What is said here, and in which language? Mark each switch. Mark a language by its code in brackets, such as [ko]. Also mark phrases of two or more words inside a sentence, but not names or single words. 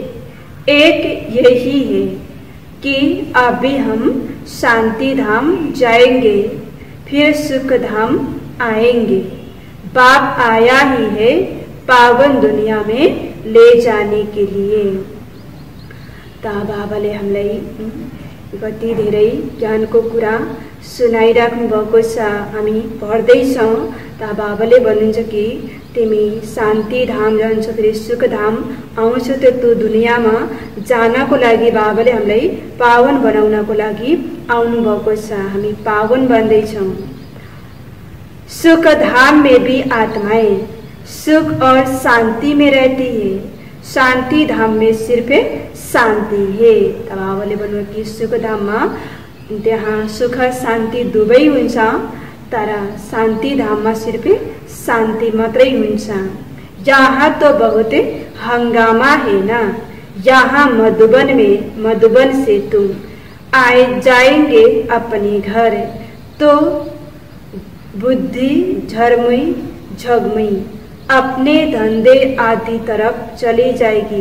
[hi] एक यही है कि अभी हम शांति धाम जाएंगे, फिर सुख धाम आएंगे। बाप आया ही है पावन दुनिया में ले जाने के लिए। [ne] ता बाबाले हमलाई कति धेरै ज्ञानको कुरा सुनाइराख्नु भएको छ। हामी पढ्दैछौँ। ता बाबाले भन्नुहुन्छ कि तिमी शान्ति धाम जान्छौ, फेरि सुख धाम आउँछौ। त्यो दुनियाँमा जानको लागि बाबाले हामीलाई पावन बनाउनको लागि आउनु भएको छ। हामी पावन बन्दैछौँ। [hi] सुख धाम में भी आत्माएं सुख और शांति में रहती है। शांति धाम में सिर्फ शांति है। [ne] तब बाबाले भन्नु कि सुख धाममा त्यहाँ सुख शान्ति दुवै हुन्छ, तर शान्ति धाममा सिर्फ शान्ति मात्रै हुन्छ। [hi] यहाँ तो बहुत हंगामा है ना, यहाँ मधुबन से तुम आए जाएंगे अपने घर, तो बुद्धि झगमुई अपने धंधे आदि तरफ चली जाएगी।